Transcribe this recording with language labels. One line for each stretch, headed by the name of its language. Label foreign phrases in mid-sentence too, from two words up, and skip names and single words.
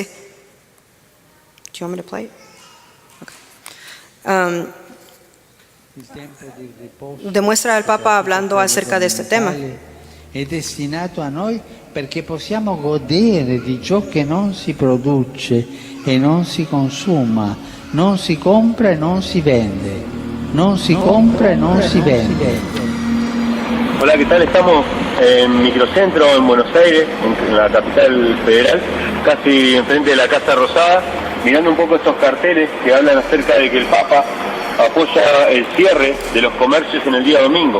English: Do you want me to play it? Okay.
Spanish: Demuestra al Papa hablando acerca de este tema.
Italian: È destinato a noi perché possiamo godere di ciò che non si produce e non si consuma, non si compra e non si vende, non si compra e non si vende.
Spanish: Hola, ¿qué tal? Estamos en Microcentro, en Buenos Aires, en la capital federal, casi enfrente de la Casa Rosada, mirando un poco estos carteles que hablan acerca de que el Papa apoya el cierre de los comercios en el día domingo.